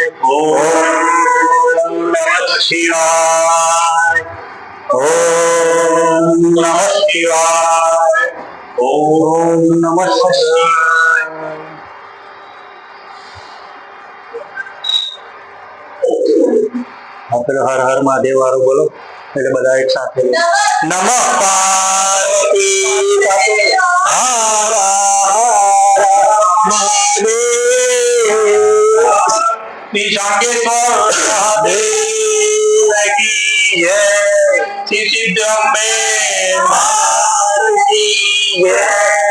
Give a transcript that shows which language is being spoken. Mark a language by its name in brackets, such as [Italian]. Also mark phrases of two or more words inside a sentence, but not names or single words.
[Sanskrit] ओम नमः शिवाय। ओम नमः शिवाय। ओम नमः शिवाय। [Gujarati] આપણે [Sanskrit] હર હર મહાદેવ [Gujarati] વાળું બોલો એટલે બધા એક સાથે [Sanskrit] નમઃ પાર્વતી પતે હર હર મહાદેવ। [Hindi] शांगेश्वर महादेव की जय। सिद्धि ब्रह्मे महादेव की जय।